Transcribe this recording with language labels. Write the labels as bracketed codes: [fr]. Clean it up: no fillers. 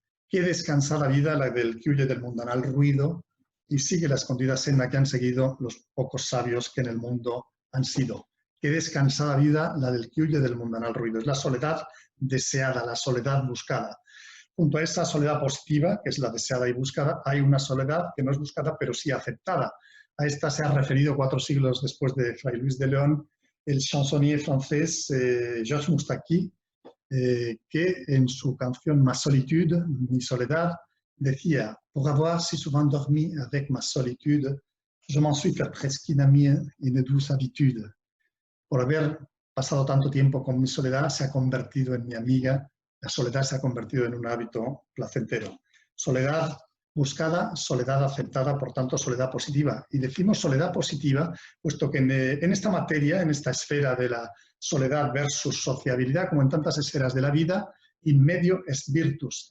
[es] Qué descansada vida la del que huye del mundanal ruido y sigue la escondida senda que han seguido los pocos sabios que en el mundo han sido. Qué descansada vida la del que huye del mundanal ruido. Es la soledad deseada, la soledad buscada. Junto a esa soledad positiva, que es la deseada y buscada, hay una soledad que no es buscada, pero sí aceptada. A esta se ha referido 4 siglos después de Fray Luis de León el chansonnier francés Georges Moustaki, que en su canción Ma solitude, mi soledad, decía: [fr] pour avoir si souvent dormi avec ma solitude, je m'en suis fait presque une amie et une douce habitude. [es] Por haber pasado tanto tiempo con mi soledad, se ha convertido en mi amiga, la soledad se ha convertido en un hábito placentero. Soledad buscada, soledad aceptada, por tanto, soledad positiva. Y decimos soledad positiva, puesto que en esta materia, en esta esfera de la soledad versus sociabilidad, como en tantas esferas de la vida, [la] in medio est virtus.